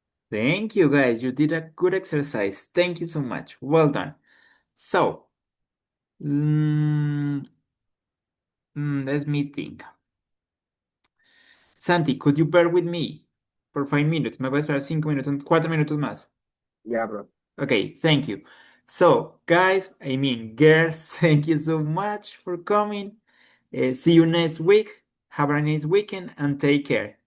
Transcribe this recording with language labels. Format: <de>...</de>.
<en>Thank you, guys. You did a good exercise. Thank you so much. Well done. So, mm, let me think. Santi, could you bear with me for 5 minutes?</en> <es>Me voy a esperar 5 minutos, 4 minutos más.</es> <en>Yeah, bro. Okay, thank you. So, guys, I mean, girls, thank you so much for coming. See you next week. Have a nice weekend and take care.</en>